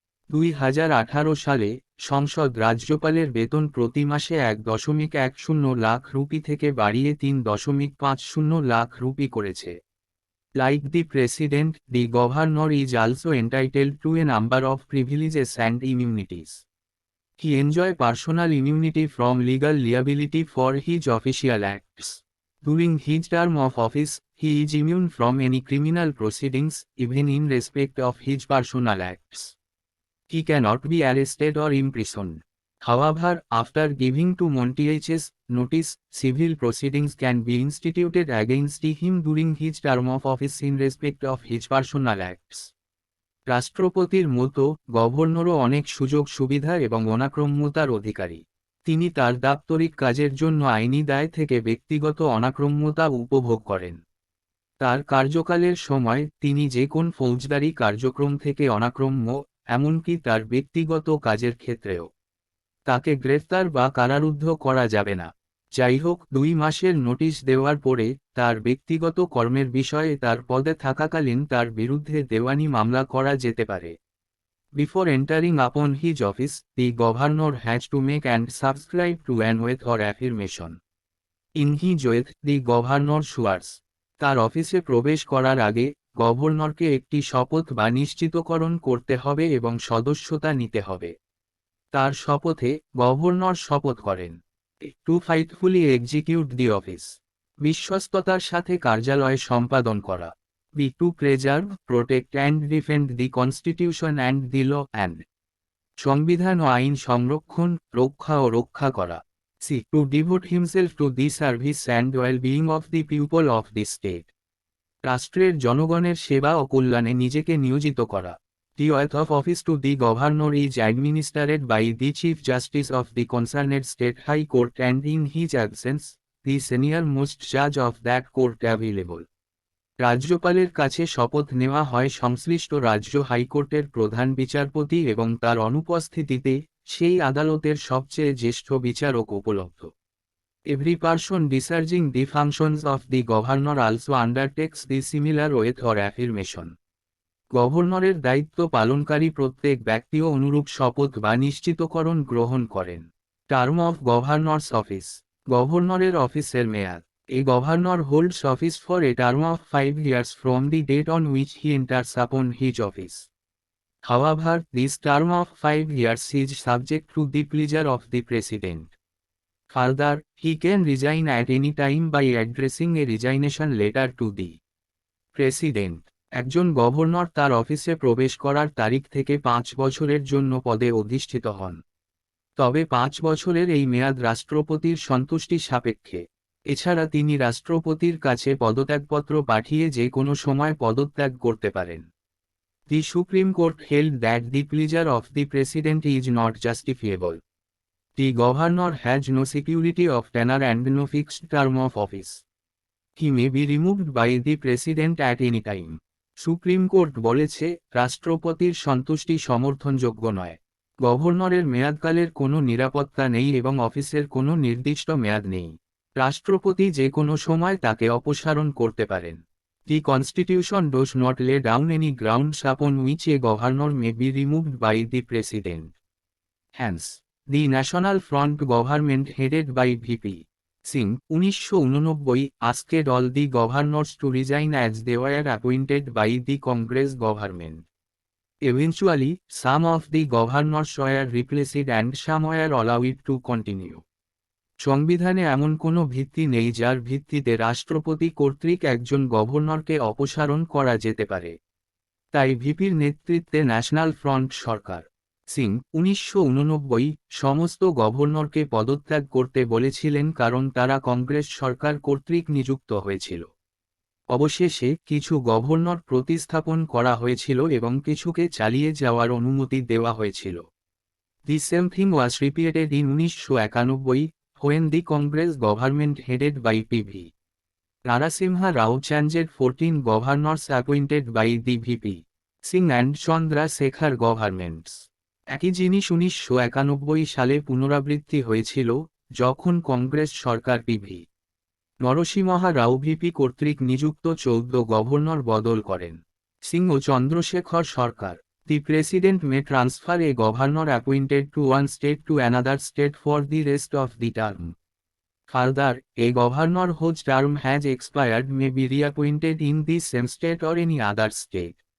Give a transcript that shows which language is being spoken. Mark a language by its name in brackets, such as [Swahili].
[Bangla] 2018 সালে সংসদ রাজ্যপালের বেতন প্রতি মাসে ₹1.10 লাখ থেকে বাড়িয়ে ₹3.50 লাখ করেছে। [English] Like the president, the governor is also entitled to a number of privileges and immunities. He enjoys personal immunity from legal liability for his official acts. During his term of office, he is immune from any criminal proceedings, even in respect of his personal acts. He cannot be arrested or imprisoned. However, after giving to Montiaches notice, civil proceedings can be instituted against him during his term of office in respect of his personal acts. [Bangla] রাষ্ট্রপতির মতো গভর্নরও অনেক সুযোগ সুবিধা এবং অনাক্রম্যতার অধিকারী। তিনি তার দাপ্তরিক কাজের জন্য আইনি দায় থেকে ব্যক্তিগত অনাক্রম্যতা উপভোগ করেন। তার কার্যকালের সময় তিনি যে কোন ফৌজদারি কার্যক্রম থেকে অনাক্রম্য, এমনকি তার ব্যক্তিগত কাজের ক্ষেত্রেও। তাকে গ্রেফতার বা কারারুদ্ধ করা যাবে না। যাই হোক, 2 মাসের নোটিশ দেওয়ার পরে তার ব্যক্তিগত কর্মের বিষয়ে তার পদে থাকাকালীন তার বিরুদ্ধে দেওয়ানি মামলা করা যেতে পারে। [English] Before entering upon his office, the governor has to make and subscribe to an oath or affirmation. In his oath, the governor swears. [Bangla] তার অফিসে প্রবেশ করার আগে গভর্নরকে একটি শপথ বা নিশ্চিতকরণ করতে হবে এবং সদস্যতা নিতে হবে। তার শপথে গভর্নর শপথ করেন [English] to faithfully execute the office, [Bangla] বিশ্বস্ততার সাথে কার্যালয় সম্পাদন করা। [English] B to preserve, protect and defend the constitution and the law and, [Bangla] সংবিধান ও আইন সংরক্ষণ, রক্ষা ও রক্ষা করা। [English] C to devote himself to the service and well being of the people of the state, [Bangla] রাষ্ট্রের জনগণের সেবা ও কল্যাণে নিজেকে নিয়োজিত করা। [English] The oath of office to the governor is administered by the Chief Justice of the concerned state high court and in his absence, the senior most judge of that court available. [Bangla] রাজ্যপালের কাছে শপথ নেওয়া হয় সংশ্লিষ্ট রাজ্য হাইকোর্টের প্রধান বিচারপতি এবং তার অনুপস্থিতিতে সেই আদালতের সবচেয়ে জ্যেষ্ঠ বিচারক উপলব্ধ। [English] Every person discharging the functions of the governor also undertakes the similar oath or affirmation. [Bangla] গভর্নরের দায়িত্ব পালনকারী প্রত্যেক ব্যক্তিও অনুরূপ শপথ বা নিশ্চিতকরণ গ্রহণ করেন। [English] term of governor's office, [Bangla] গভর্নরের অফিসের মেয়াদ। [English] A governor holds office for a term of 5 years from the date on which he enters upon his office. However, this term of 5 years is subject to the pleasure of the president. Further, he can resign at any time by addressing a resignation letter to the president. [Bangla] একজন governor তার অফিসে প্রবেশ করার তারিখ থেকে 5 বছরের জন্য পদে অধিষ্ঠিত হন। তবে 5 বছরের এই মেয়াদ রাষ্ট্রপতির সন্তুষ্টি সাপেক্ষে। এছাড়া তিনি রাষ্ট্রপতির কাছে পদত্যাগপত্র পাঠিয়ে যে কোনো সময় পদত্যাগ করতে পারেন। [English] The Supreme Court held that the pleasure of the President is not justifiable. The Governor has no security of tenure and no fixed term of office. He may be removed by the President at any time. [Bangla] Supreme court বলেছে, রাষ্ট্রপতির সন্তুষ্টি সমর্থনযোগ্য নয়। গভর্নরের মেয়াদকালের কোনো নিরাপত্তা নেই এবং অফিসের কোনো নির্দিষ্ট মেয়াদ নেই। রাষ্ট্রপতি যে কোনো সময় তাকে অপসারণ করতে পারেন। [English] The Constitution does not lay down any grounds upon which a governor may be removed by the President. Hence, the National Front government headed by VP Singh, 1989, asked all the governors to resign as they were appointed by the Congress government. Eventually, some of the governors were replaced and some were allowed to continue. [Bangla] সংবিধানে এমন কোনো ভিত্তি নেই যার ভিত্তিতে রাষ্ট্রপতি কর্তৃক একজন গভর্নরকে অপসারণ করা যেতে পারে। তাই ভিপির নেতৃত্বে ন্যাশনাল ফ্রন্ট সরকার সিং 1989 সমস্ত গভর্নরকে পদত্যাগ করতে বলেছিলেন কারণ তারা কংগ্রেস সরকার কর্তৃক নিযুক্ত হয়েছিল। অবশেষে কিছু গভর্নর প্রতিস্থাপন করা হয়েছিল এবং কিছুকে চালিয়ে যাওয়ার অনুমতি দেওয়া হয়েছিল। [English] The same thing was repeated in 1991 when the Congress government headed by P.V. Narasimha Rao changed 14 governors appointed by the VP Singh and Chandra Shekhar governments. [Bangla] একই জিনিস 1991 সালে পুনরাবৃত্তি হয়েছিল যখন কংগ্রেস সরকার পিভি নরসিমহা রাও ভিপি কর্তৃক নিযুক্ত 14 গভর্নর বদল করেন। সিং ও চন্দ্রশেখর সরকার [English] The President may transfer a governor appointed to one state to another state for the rest of the term. Further, a governor whose term has expired may be reappointed in the same state or any other state.